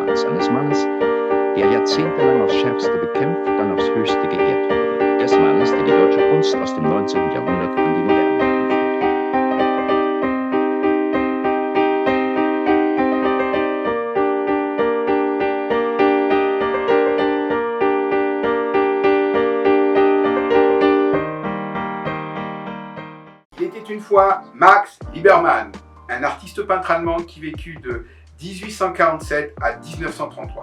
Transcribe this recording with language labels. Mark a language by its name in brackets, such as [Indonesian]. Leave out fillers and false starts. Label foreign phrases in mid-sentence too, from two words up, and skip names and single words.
[German] eines Mannes, der jahrzehntelang aufs Schärfste bekämpft, dann aufs Höchste geehrt wurde. Des Mannes, der die deutsche Kunst aus dem 19. Jahrhundert an die Moderne heranführte. [French] Il était une fois Max Liebermann, un artiste peintre allemand qui vécut de 1847 à 1933.